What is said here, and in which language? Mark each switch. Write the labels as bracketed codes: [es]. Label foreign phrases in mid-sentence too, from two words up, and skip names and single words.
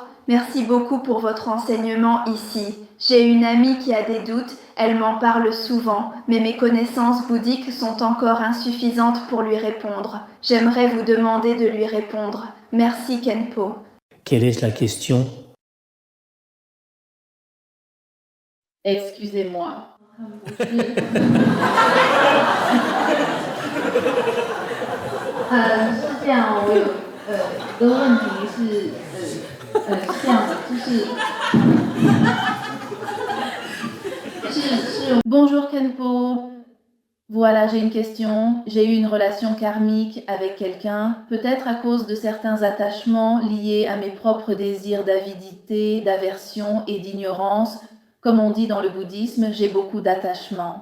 [fr] Merci beaucoup pour votre enseignement ici. J'ai une amie qui a des doutes, elle m'en parle souvent, mais mes connaissances bouddhiques sont encore insuffisantes pour lui répondre. J'aimerais vous demander de lui répondre. Merci Kenpo. Quelle est la question? Excusez-moi. [zh] 是这样，我有一个问题是这样的， [fr] Bonjour Kenpo. Voilà, j'ai une question. J'ai eu une relation karmique avec quelqu'un, peut-être à cause de certains attachements liés à mes propres désirs d'avidité, d'aversion et d'ignorance. Comme on dit dans le bouddhisme, j'ai beaucoup d'attachements.